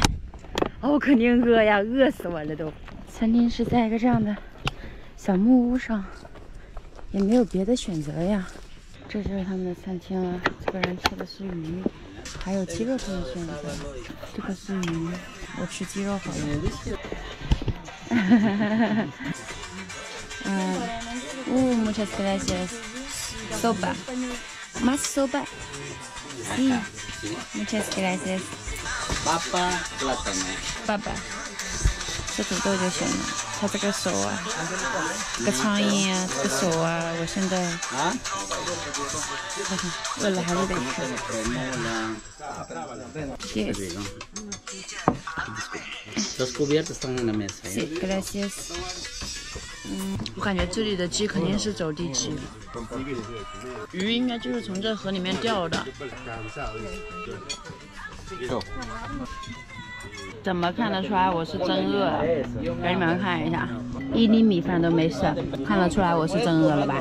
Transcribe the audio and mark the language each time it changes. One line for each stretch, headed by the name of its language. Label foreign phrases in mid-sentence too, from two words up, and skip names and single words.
Chinese: 我肯定饿呀，饿死我了都。餐厅是在一个这样的小木屋上，也没有别的选择呀。这就是他们的餐厅了。这个人吃的是鱼，还有鸡肉可以选择。这个是鱼，我吃鸡肉好了。
Spanish: muchas gracias. Sopa. Más sopa. Sí. Muchas gracias. Papa, plátano. Papa.
Chinese: 这土豆就行了。它这个手啊，这个苍蝇啊，这个手啊，我现在饿了还是得吃。Yes.
Spanish: Los cubiertos están en la mesa. Sí, gracias.
Chinese: 我感觉这里的鸡肯定是走地鸡，鱼应该就是从这河里面钓的。怎么看得出来我是真饿了？给你们看一下，1粒米饭都没剩，看得出来我是真饿了吧？